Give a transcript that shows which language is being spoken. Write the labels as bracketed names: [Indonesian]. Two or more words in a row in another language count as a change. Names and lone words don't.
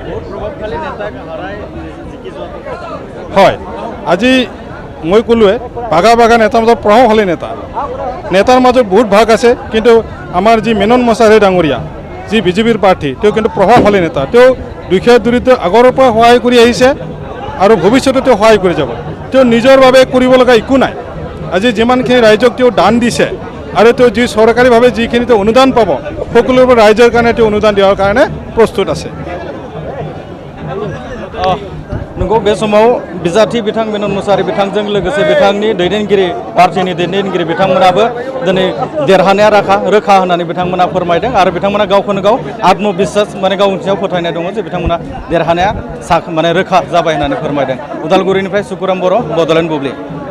[Assamese] হয় আজি মই ক'লোৱে বাঘা নেতাৰ মাজত প্ৰভাৱশালী নেতাৰ মাজত বহুত ভাগ আছে কিন্তু আমাৰ যি মেনন মুছাহাৰী ডাঙৰীয়া যি বিজেপিৰ প্ৰাৰ্থী তেওঁ কিন্তু প্ৰভাৱশালী নেতা তেওঁ দুখীয়া দৰিদ্ৰ আগৰ পৰা সহায় কৰি আহিছে আৰু ভৱিষ্যতে তেওঁ সহায় কৰি যাব তেওঁ নিজৰ বাবে কৰিব লগা একো নাই আজি যিমানখিনি ৰাইজক তেওঁ দান দিছে আৰু তেওঁ যি চৰকাৰীভাৱে যিখিনি তেওঁ অনুদান পাব সকলোবোৰ ৰাইজৰ কাৰণে তেওঁ অনুদান দিয়াৰ কাৰণে প্ৰস্তুত আছে [Bodo] नंगौ बे समाव बिजाथि बिथां बिनोद मुसाहारि बिथांजों लोगोसे बिथांनि दैदेनगिरि पार्टीनि दैदेनगिरि बिथांमोनाबो दिनै देरहानाया रोखा होननानै बिथांमोना फोरमायदों आरो बिथांमोना गावखौनो गाव आत्मबिश्वास माने गावनि सायाव फोथायनाय दङ जे बिथांमोना देरहानाया माने रोखा जाबाय होननानै फोरमायदों उदालगुरिनिफ्राय सुकुराम बर' बड'लेण्ड बुब्लि